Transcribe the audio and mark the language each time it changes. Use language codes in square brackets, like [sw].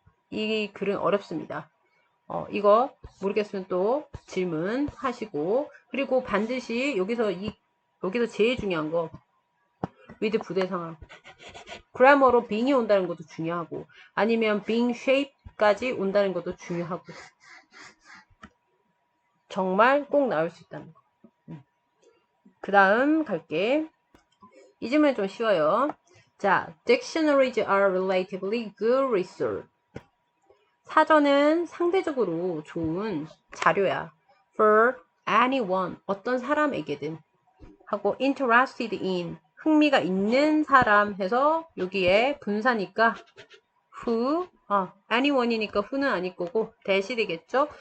[ko] 이 글은 어렵습니다. 이거 모르겠으면 또 질문하시고 그리고 반드시 여기서 제일 중요한 거 with 부대 상황 그래머로 being이 온다는 것도 중요하고 아니면 being shape까지 온다는 것도 중요하고 정말 꼭 나올 수 있다는 거. 그 다음 갈게. 이 질문은 좀 쉬워요. [en] 자, dictionaries are relatively good resource. [ko] 사전은 상대적으로 좋은 자료야. [en] For anyone, [ko] 어떤 사람에게든. 하고 [en] interested in, [ko] 흥미가 있는 사람 해서 여기에 분사니까 who, anyone이니까 who는 아닐 거고 that이 되겠죠.